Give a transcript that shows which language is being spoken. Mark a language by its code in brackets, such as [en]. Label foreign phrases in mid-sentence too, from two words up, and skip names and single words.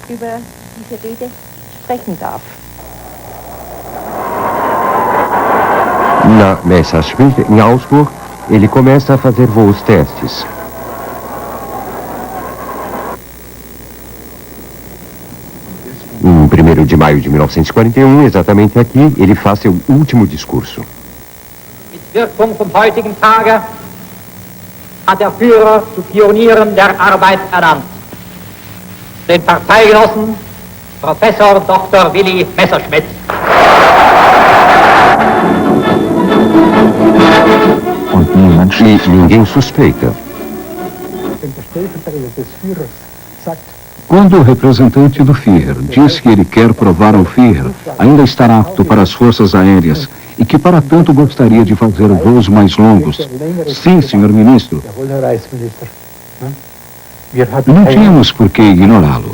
[pt] Na Messerschmitt, em Augsburg, ele começa a fazer voos testes. Em 1º de maio de 1941, exatamente aqui, ele faz seu último discurso. [de] Mit Wirkung vom heutigen Tage hat der Führer zu Pionieren der Arbeit ernannt. Den Parteigenossen Professor Dr. Willy Messerschmitt. [pt] E ninguém suspeita. Quando o representante do Führer diz que ele quer provar ao Führer ainda estar apto para as forças aéreas e que para tanto gostaria de fazer voos mais longos, sim, senhor ministro, não tínhamos por que ignorá-lo.